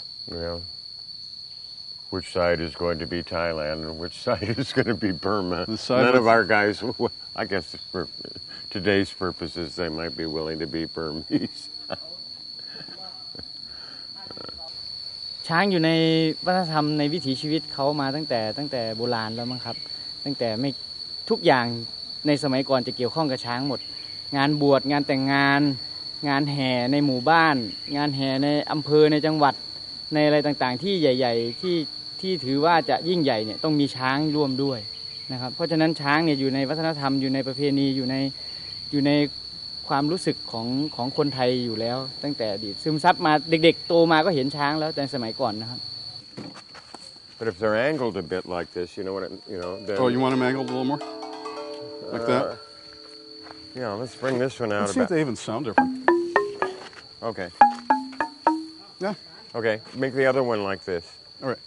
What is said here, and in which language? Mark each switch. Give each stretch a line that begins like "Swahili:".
English: You know, which side is going to be Thailand and which side is going to be Burma? None of our guys, I guess for today's purposes, they might be willing to be Burmese.
Thai: ช้างอยู่ในวัฒนธรรมในวิถีชีวิตเขามาตั้งแต่โบราณแล้วมั้งครับตั้งแต่ไม่ทุกอย่างในสมัยก่อนจะเกี่ยวข้องกับช้างหมดงานบวชงานแต่งงาน งานแห่ในหมู่บ้านงานแห่ในอำเภอในจังหวัดในอะไรต่างๆที่ใหญ่ๆที่ถือว่าจะยิ่งใหญ่เนี่ยต้องมีช้างร่วมด้วยนะครับเพราะฉะนั้นช้างเนี่ยอยู่ในวัฒนธรรมอยู่ในประเพณีอยู่ในความรู้สึกของคนไทยอยู่แล้วตั้งแต่อดีตซึมซับมาเด็กๆโตมาก็เห็นช้างแล้วแต่สมัยก่อนนะครับ
English: But if they're angled a bit like this, you know what? Then, Oh, you want them angled a little more? Like that? Yeah, let's bring this one out. Let's see if they even sound different. Okay. Yeah. Okay, make the other one like this. All right.